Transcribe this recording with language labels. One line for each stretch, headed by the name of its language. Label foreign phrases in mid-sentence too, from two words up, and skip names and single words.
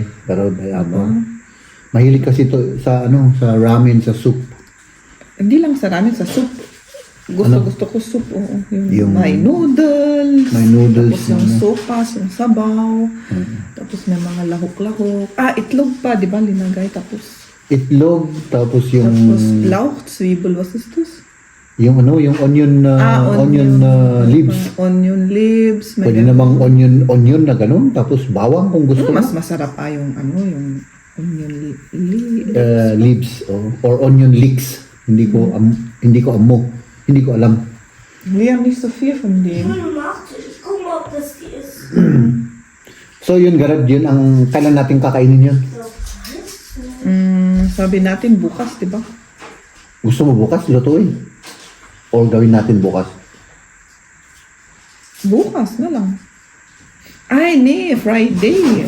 Filipino: Pero mahilig kasi to sa sa ramen, sa soup. Hindi lang sa ramen, sa soup. Gusto ko soup, oo. Yung- may noodles. May noodles, Tapos yung sopas, yung sabaw. Tapos may mga lahok-lahok. Itlog pa, di ba? Linagay. Tapos Itlog, tapos yung
German: Lauch, Zwiebel, was ist das?
Filipino: yung yung
English: onion leaves. Onion leaves. May
Filipino: Pwede namang onion na ganun, tapos bawang kung gusto mo. mas masarap yung yung
English: onion leaves. Leaves or onion leeks.
Filipino: Hindi ko alam.
German: Wir haben nicht so viel von dem. Ich guck mal, ob das die ist.
Filipino: So yun, Garad, yun ang kailan natin kakainin yun. Sabi natin bukas, di ba? Gusto mo bukas lutuin? Or gawin natin bukas? Bukas na lang. Ay, Friday.